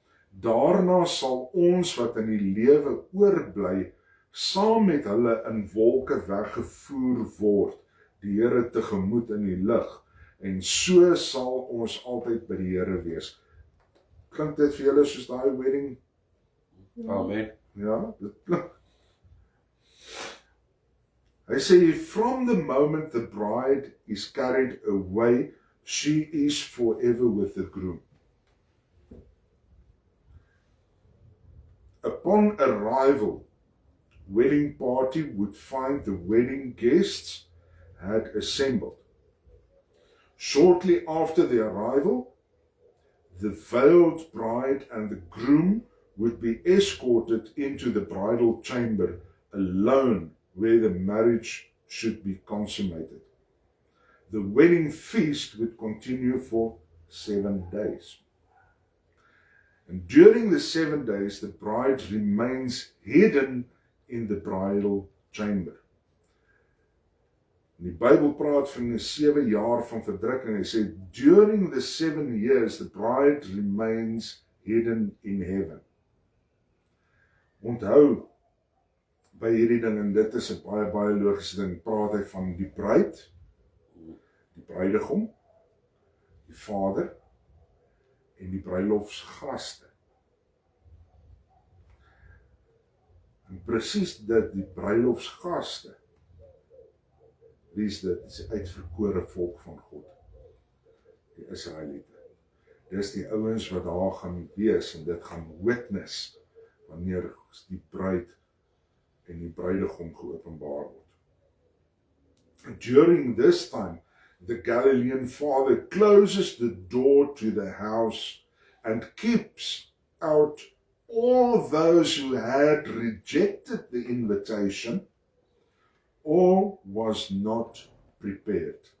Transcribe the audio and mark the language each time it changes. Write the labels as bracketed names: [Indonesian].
[Afrikaans] Daarna sal ons wat in die lewe oorbly, saam met hulle in wolke weggevoer word, die Here tegemoet in die lug, en so sal ons altyd by die Here wees. Klink dit vir julle soos daai wedding? Amen. Ja, dit klink. Hy sê, [English] from the moment the bride is carried away, she is forever with the groom. Upon arrival, wedding party would find the wedding guests had assembled. Shortly after the arrival, the veiled bride and the groom would be escorted into the bridal chamber alone, where the marriage should be consummated. The wedding feast would continue for 7 days. And during the 7 days, the bride remains hidden in the bridal chamber. [Afrikaans] Die Bybel praat van 'n 7 jaar van verdrukking. Hy sê, [English] during the 7 years, the bride remains hidden in heaven. [Afrikaans] Onthou, by hierdie ding, en dit is 'n baie logiese ding, praat hy van die bruid, die bruidegom, die vader, en die bruilofsgaste. En presies dit, die bruilofsgaste, wie is dit? Dit is die uitverkore volk van God, die Israeliete. Dis die ouens wat daar gaan wees, en dit gaan witness, wanneer die bruid en die bruidegom geopenbaar word. [English] During this time, the Galilean father closes the door to the house and keeps out all those who had rejected the invitation or was not prepared.